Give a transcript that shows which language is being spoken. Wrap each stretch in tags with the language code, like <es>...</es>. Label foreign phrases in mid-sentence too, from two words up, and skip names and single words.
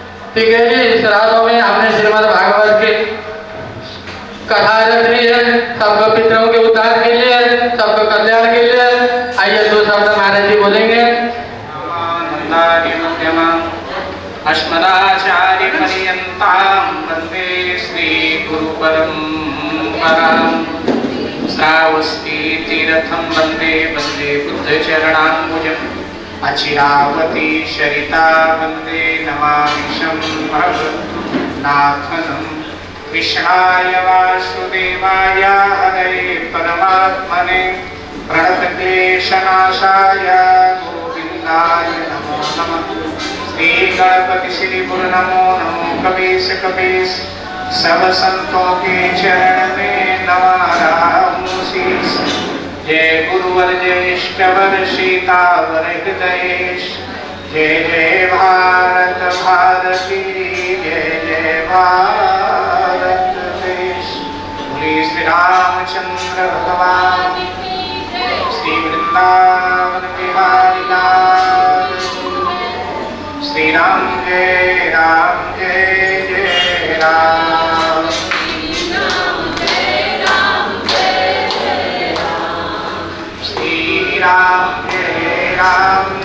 <hi>ठीक है जी, श्राद्धों में आपने श्रीमद् भागवत की कथा रख ली है, सबको पितरों के उद्धार के लिए, सबको कल्याण के लिए। आइए 2 शब्द महाराज जी बोलेंगे।</hi> <sa>अस्मदाचार्य पर्यन्तां वन्दे श्री गुरु परम्परां। श्रावस्ती तीर्थं वन्दे वन्दे बुद्ध चरणाम्बुजम्। अचिरावती शरिता वन्दे नमामि शम्भवनाथनं। कृष्णाय वासुदेवाय हरये परमात्मने प्रणतक्लेशनाशाय गोविन्दाय नमो नमः। श्री गणपति श्री गुरु नमो नमो कपीस कपीस।</sa> <hi>सब संतों के चरण में नवारा शीश। जय गुरुवर जय इष्टवर सीतावर हृदयेश। जय जय भारत भारती जय जय भारत देश। बोले श्री रामचंद्र भगवान श्री वृंदावन बिहारी लाल। श्री राम जय जय राम। श्री राम जय राम जय राम।</hi>